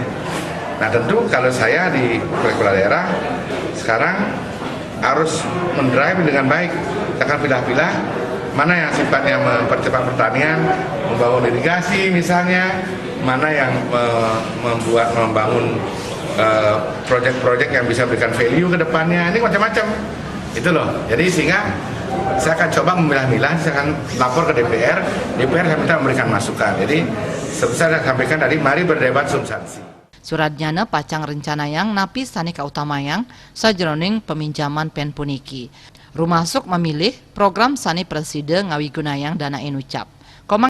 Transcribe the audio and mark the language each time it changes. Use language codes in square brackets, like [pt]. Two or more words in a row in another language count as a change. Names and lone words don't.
[id] Nah tentu kalau saya di kepala daerah sekarang harus mendrive dengan baik, akan pilah-pilah mana yang sifatnya mempercepat pertanian, membangun irigasi misalnya, mana yang membangun proyek-proyek yang bisa berikan value ke depannya, ini macam-macam. Itu loh, jadi sehingga saya akan coba memilah-milah, saya akan lapor ke DPR saya minta memberikan masukan. Jadi seperti saya sampaikan tadi, mari berdebat substansi. [ban] Suradnyana pacang rencana yang napi sanika utamayang sajroning peminjaman PEN puniki. Rumasuk memilih program sani presiden ngawigunayang dana inucap.